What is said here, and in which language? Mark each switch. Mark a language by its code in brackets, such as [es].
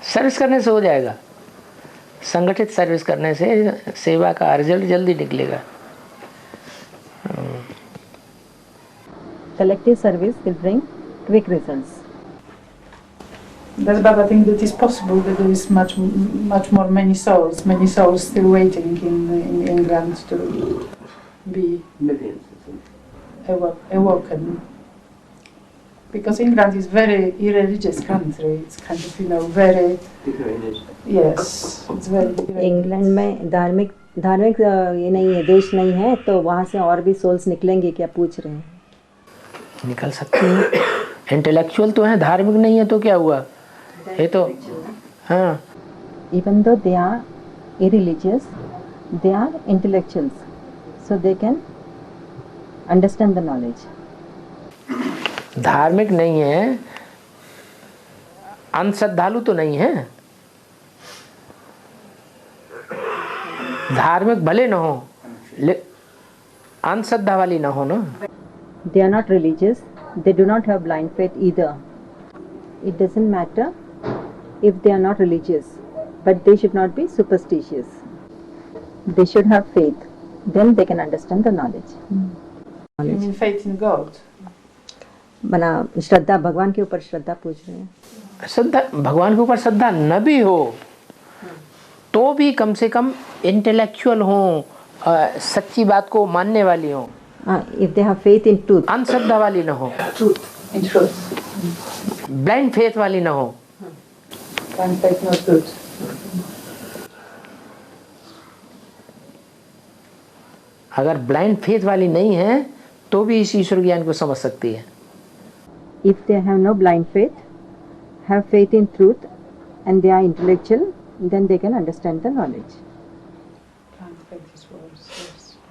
[hi] Service करने से हो जाएगा, संगठित सर्विस करने से सेवा का रिजल्ट जल्दी निकलेगा। [en] Collective service will bring quick results. Does Baba think that is possible, that there is much more many souls still waiting in England to be Millions. awoken? Because England is very irreligious country. It's kind of, very, yes, it's very irreligious. [hi] England में धार्मिक ये नहीं है, देश नहीं है, तो वहाँ से और भी सोल्स निकलेंगे क्या पूछ रहे हैं? निकल सकते हैं, इंटेलेक्चुअल तो हैं, धार्मिक नहीं है तो क्या हुआ? ये तो हाँ। [en] Even though they are irreligious, they are intellectuals, so they can understand the knowledge. [hi] धार्मिक नहीं है, अंधश्रद्धालु तो नहीं है, धार्मिक भले न हो, अंधश्रद्धा वाली ना हो ना। [en] They are not religious, they do not have blind faith either. It doesn't matter if they are not religious, but they should not be superstitious. They should have faith, then they can understand the knowledge. You mean faith in God? [hi] बना श्रद्धा, भगवान के ऊपर श्रद्धा पूछ रहे हैं। श्रद्धा, भगवान के ऊपर श्रद्धा न भी हो तो भी कम से कम इंटेलेक्चुअल हो, सच्ची बात को मानने वाली हो। [en] If they have faith in truth, [hi] अंधश्रद्धा वाली न हो, [en] In truth. Blind faith [hi] वाली न हो। [en] Blind faith, not good. [hi] अगर [en] blind faith [hi] वाली नहीं है तो भी इस ईश्वर ज्ञान को समझ सकती है। [en] if they have no blind faith, have faith in truth, and they are intellectual, then they can understand the knowledge. Blind faith is worse, yes.